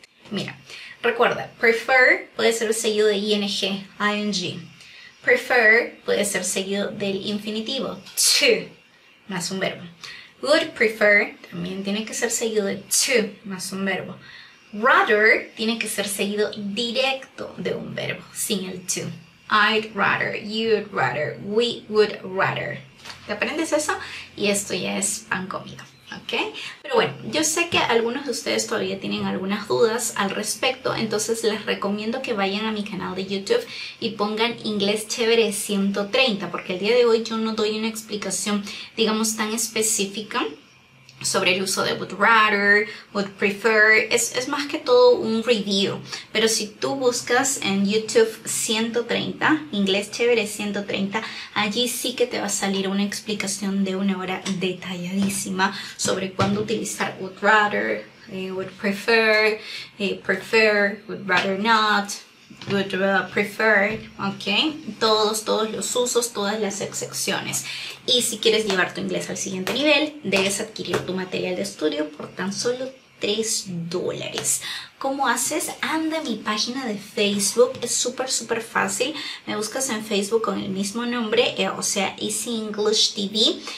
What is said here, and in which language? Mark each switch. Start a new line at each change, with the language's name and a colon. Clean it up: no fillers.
Spanish: Mira, recuerda, prefer puede ser seguido de ing, ing. Prefer puede ser seguido del infinitivo, to, más un verbo. Would prefer también tiene que ser seguido de to, más un verbo. Rather tiene que ser seguido directo de un verbo, sin el to.
English: I'd rather, you'd rather, we would rather.
Spanish: ¿Te aprendes eso? Y esto ya es pan comido, ¿ok? Pero bueno, yo sé que algunos de ustedes todavía tienen algunas dudas al respecto, entonces les recomiendo que vayan a mi canal de YouTube y pongan Inglés Chévere 130, porque el día de hoy yo no doy una explicación, digamos, tan específica sobre el uso de would rather, would prefer, es más que todo un review. Pero si tú buscas en YouTube 130, Inglés Chévere 130, allí sí que te va a salir una explicación de 1 hora detalladísima sobre cuándo utilizar would rather, would prefer, prefer, would rather not, would prefer, ok, todos los usos, todas las excepciones. Y si quieres llevar tu inglés al siguiente nivel, debes adquirir tu material de estudio por tan solo $3. ¿Cómo haces? Anda a mi página de Facebook, es súper fácil. Me buscas en Facebook con el mismo nombre, o sea, Easy English TV.